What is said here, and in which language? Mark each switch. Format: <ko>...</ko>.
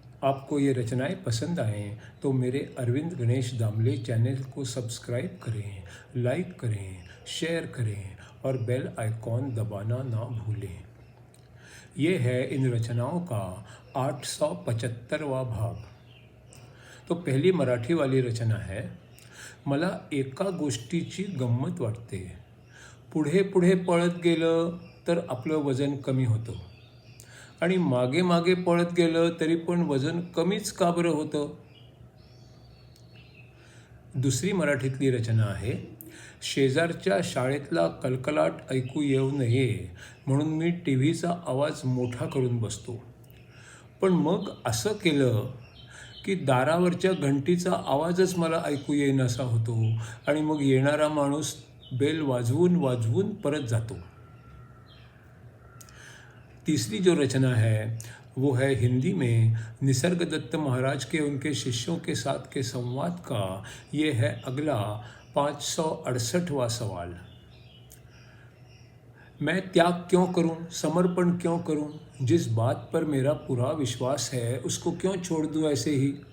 <hi>आपको ये रचनाएं पसंद आएँ तो मेरे अरविंद गणेश दामले चैनल को सब्सक्राइब करें, लाइक करें, शेयर करें और बेल आइकॉन दबाना ना भूलें। ये है इन रचनाओं का 875वां भाग। तो पहली मराठी वाली रचना है,</hi> <mr>मला एका गोष्टीची गंमत वाटते. पुढे पुढे पळत गेलं तर आपलं वजन कमी होतं आणि मागे मागे पळत गेलं तरी पण वजन कमीच का बरं होतं. दुसरी मराठीतली रचना आहे, शेजारच्या शाळेतला कलकलाट ऐकू येऊ नये म्हणून मी टी व्हीचा आवाज मोठा करून बसतो. पण मग असं केलं की दारावरच्या घंटीचा आवाजच मला ऐकू येईनासा होतो आणि मग येणारा माणूस बेल वाजवून वाजवून परत जातो.</mr> <hi>तीसरी जो रचना है वो है हिंदी में निसर्ग दत्त महाराज के उनके शिष्यों के साथ के संवाद का. ये है अगला 568वां सवाल. मैं त्याग क्यों करूं, समर्पण क्यों करूं, जिस बात पर मेरा पूरा विश्वास है उसको क्यों छोड़ दूं ऐसे ही.</hi>